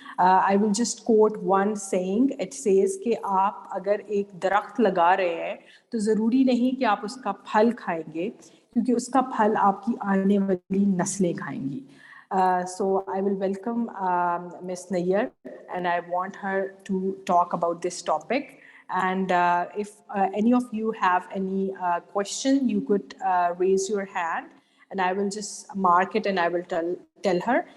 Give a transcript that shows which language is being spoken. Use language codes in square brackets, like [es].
[en] I will just quote one saying. It says [ur] کہ آپ اگر ایک درخت لگا رہے ہیں تو ضروری نہیں کہ آپ اس کا پھل کھائیں گے, کیونکہ اس کا پھل آپ کی آنے والی نسلیں کھائیں گی. [en] So I will welcome Miss Nayyar, and I want her to talk about this topic. And if any of you have any question, you could raise your hand, and I will just mark it and I will tell her.